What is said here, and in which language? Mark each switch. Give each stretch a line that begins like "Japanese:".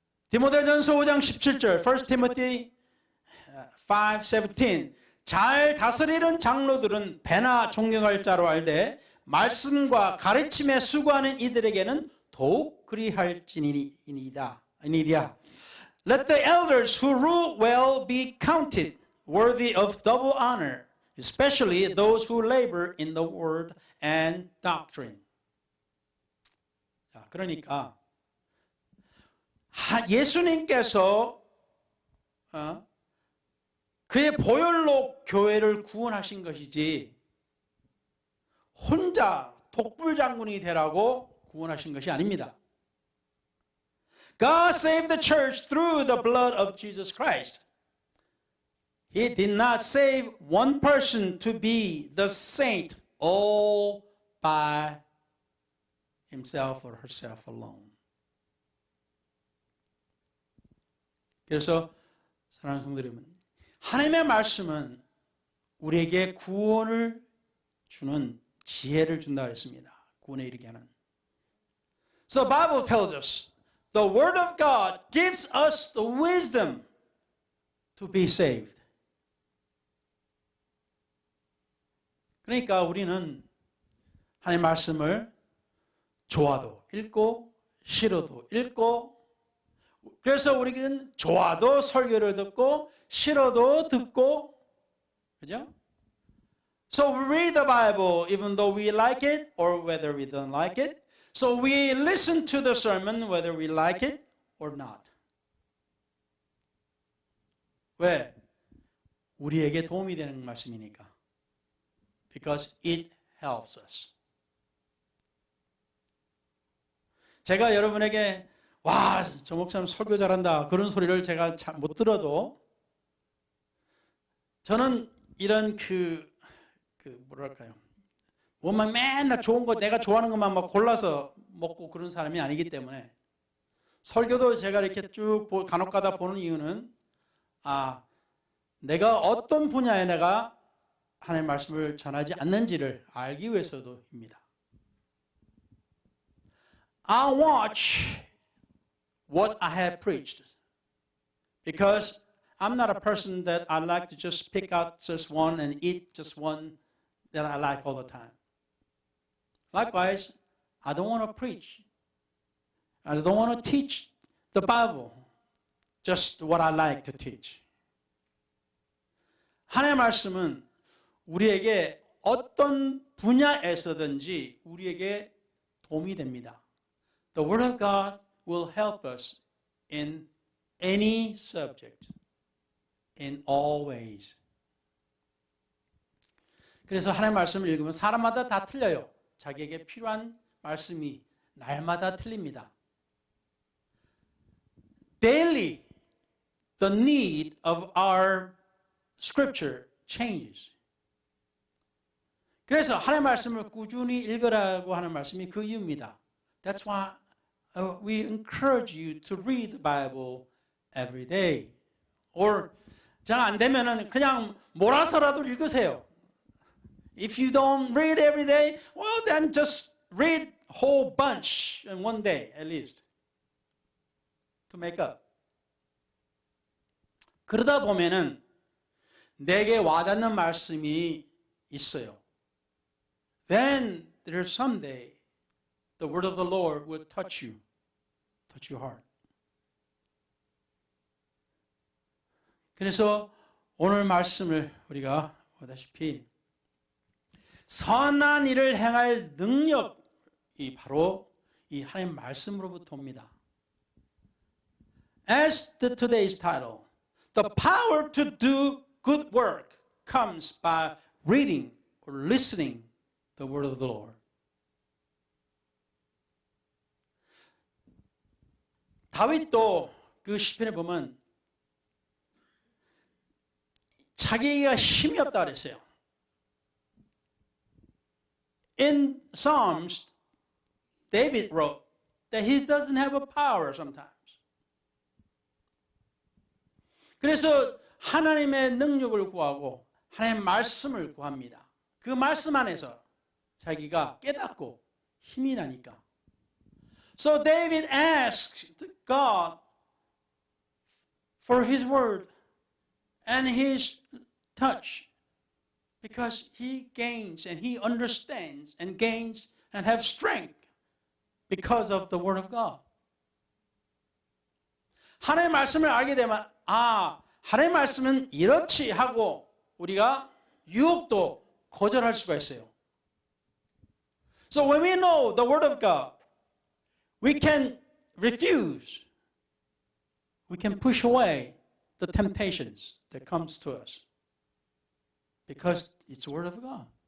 Korean: 디모데전서 5장 17절,
English: 1 Timothy 5:17.
Korean: 잘 다스리는 장로들은 배나 존경할 자로 알되 말씀과 가르침에 수고하는 이들에게는 더욱 그리할지니이다.
English: Let the elders who rule well be counted worthy of double honor, especially those who labor in the word and doctrine.
Korean: 자, 그러니까 예수님께서 그의 보혈로 교회를 구원하신 것이지 혼자 독불장군이 되라고 구원하신 것이 아닙니다.
English: God saved the church through the blood of Jesus Christ. He did not save one person to be the saint all by himself or herself alone.
Korean: 그래서 사랑하는 성도 여러분, 하나님의 말씀은 우리에게 구원을 주는 지혜를 준다고 했습니다. 구원에 이르게 하는.
English: So the Bible tells us the Word of God gives us the wisdom to be saved.
Korean: 그러니까 우리는 하나님의 말씀을 좋아도 읽고 싫어도 읽고, 그래서 우리는 좋아도 설교를 듣고 싫어도 듣고, 그죠?
English: So we read the Bible even though we like it or whether we don't like it. So we listen to the sermon whether we like it or not.
Korean: 왜? 우리에게 도움이 되는 말씀이니까.
English: Because it helps us.
Korean: 제가 여러분에게 와, 저 목사님 설교 잘한다 그런 소리를 제가 잘 못 들어도 저는 이런 뭐랄까요, 뭐만 맨날 좋은 거 내가 좋아하는 것만 막 골라서 먹고 그런 사람이 아니기 때문에 설교도 제가 이렇게 쭉 간혹가다 보는 이유는 내가 어떤 분야에 내가 하나님의 말씀을 전하지 않는지를 알기 위해서도입니다.
English: I watch what I have preached because I'm not a person that I like to just pick out just one and eat just one that I like all the time. Likewise, I don't want to preach. I don't want to teach the Bible just what I like to teach.
Korean: 하나님의 말씀은 우리에게 어떤 분야에서든지 우리에게 도움이 됩니다.
English: The Word of God will help us in any subject, in all ways.
Korean: 그래서 하나님의 말씀을 읽으면 사람마다 다 틀려요. 자기에게 필요한 말씀이 날마다 틀립니다.
English: Daily, the need of our scripture changes.
Korean: 그래서 하나님의 말씀을 꾸준히 읽으라고 하는 말씀이 그 이유입니다.
English: That's why we encourage you to read the Bible every day.
Korean: Or 잘 안 되면은 그냥 몰아서라도 읽으세요.
English: If you don't read every day, well then just read whole bunch in one day at least to make up.
Korean: 그러다 보면은 내게 와닿는 말씀이 있어요.
English: Then there's someday the word of the Lord will touch your heart.
Korean: 그래서 오늘 말씀을 우리가 보다시피 선한 일을 행할 능력이 바로 이 하나님 말씀으로부터 옵니다.
English: As today's title, the power to do good work comes by reading or listening the word of the Lord.
Korean: 다윗도 그 시편에 보면 자기가 힘이 없다 그랬어요.
English: In Psalms, David wrote that he doesn't have a power sometimes.
Korean: 그래서 하나님의 능력을 구하고 하나님의 말씀을 구합니다. 그 말씀 안에서 자기가 깨닫고 힘이 나니까.
English: So David asked God for his word and his touch because he gains and he understands and gains and have strength because of the word of God.
Korean: 하나님의 말씀을 알게 되면 하나님의 말씀은 이렇지 하고 우리가 유혹도 거절할 수가 있어요.
English: So when we know the word of God, we can refuse. We can push away the temptations that comes to us because it's the word of God.